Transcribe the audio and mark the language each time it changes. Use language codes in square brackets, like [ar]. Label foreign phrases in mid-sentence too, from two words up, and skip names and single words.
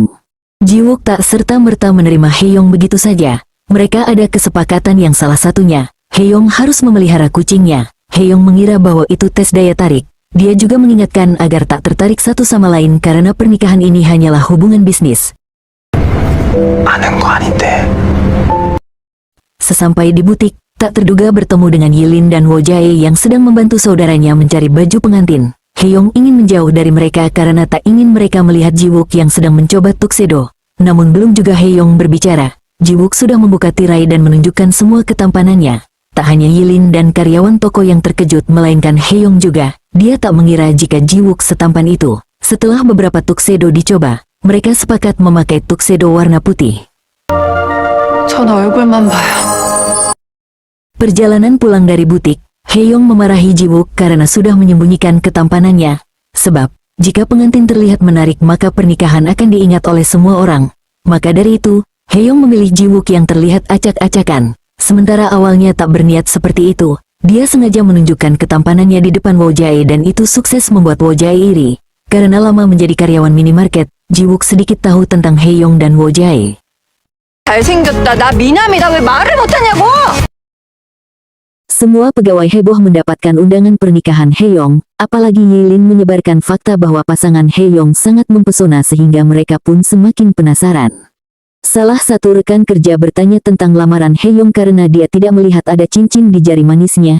[id] Jiwook tak serta-merta menerima Heyong begitu saja. Mereka ada kesepakatan yang salah satunya, Heyong harus memelihara kucingnya. Heyong mengira bahwa itu tes daya tarik. Dia juga mengingatkan agar tak tertarik satu sama lain karena pernikahan ini hanyalah hubungan bisnis. [ko] 아는 거 아닌데. [id] Sesampai di butik, tak terduga bertemu dengan Yilin dan Wo Jae yang sedang membantu saudaranya mencari baju pengantin. Heyong ingin menjauh dari mereka karena tak ingin mereka melihat Jiwook yang sedang mencoba tuxedo. Namun belum juga Heyong berbicara, Jiwook sudah membuka tirai dan menunjukkan semua ketampanannya. Tak hanya Yilin dan karyawan toko yang terkejut melainkan Heyong juga. Dia tak mengira jika Jiwook setampan itu. Setelah beberapa tuxedo dicoba, mereka sepakat memakai tuxedo warna putih. [ko] 전 얼굴만 봐요. [id] Perjalanan pulang dari butik, Heyong memarahi Jiwook karena sudah menyembunyikan ketampanannya. Sebab, jika pengantin terlihat menarik maka pernikahan akan diingat oleh semua orang. Maka dari itu, Heyong memilih Jiwook yang terlihat acak-acakan. Sementara awalnya tak berniat seperti itu, dia sengaja menunjukkan ketampanannya di depan Wo Jae dan itu sukses membuat Wo Jae iri. Karena lama menjadi karyawan minimarket, Jiwook sedikit tahu tentang Heyong dan Wo Jae. [ko] 잘생겼다. 나 미남이다. 왜 말을 못하냐고! [id] Semua pegawai heboh mendapatkan undangan pernikahan Heyong, apalagi Yilin menyebarkan fakta bahwa pasangan Heyong sangat mempesona sehingga mereka pun semakin penasaran. Salah satu rekan kerja bertanya tentang lamaran Heyong karena dia tidak melihat ada cincin di jari manisnya.